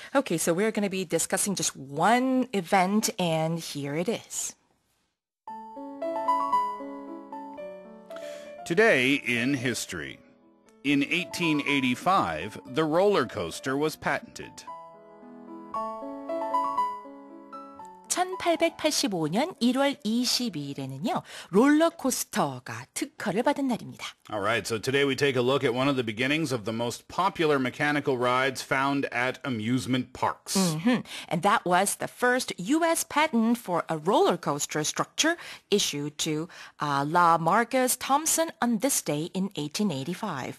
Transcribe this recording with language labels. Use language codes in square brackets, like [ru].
[en] Okay, so we're going to be discussing just one event, and here it is. Today in history. In 1885, the roller coaster was patented. [ko] 1885년 1월 22일에는요, 롤러코스터가 특허를 받은 날입니다. [en] All right, so today we take a look at one of the beginnings of the most popular mechanical rides found at amusement parks. And that was the first U.S. patent for a roller coaster structure issued to La Marcus Thompson on this day in 1885.